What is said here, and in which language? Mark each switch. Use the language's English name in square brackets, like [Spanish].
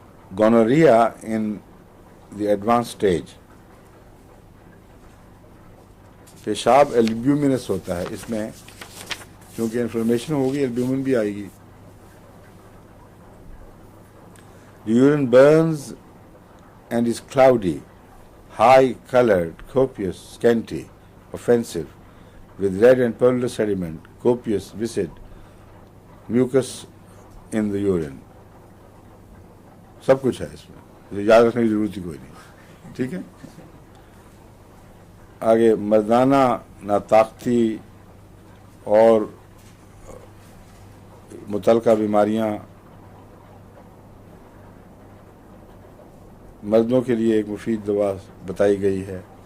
[English] gonorrhoea in the advance stage, [Hindi] पेशाब albuminous होता है, इसमें क्योंकि इन्फ्लेमेशन होगी एल्ब्यूमिन भी आएगी। [English] The urine burns and is cloudy, high colored, copious, scanty, offensive, with red and purulent sediment, copious, viscid, mucus in the urine. [Hindi] सब कुछ है इसमें, तो याद रखने की जरूरत ही कोई नहीं, ठीक है। आगे मर्दाना नाताकती और मुतलका बीमारियां, मर्दों के लिए एक मुफीद दवा बताई गई है।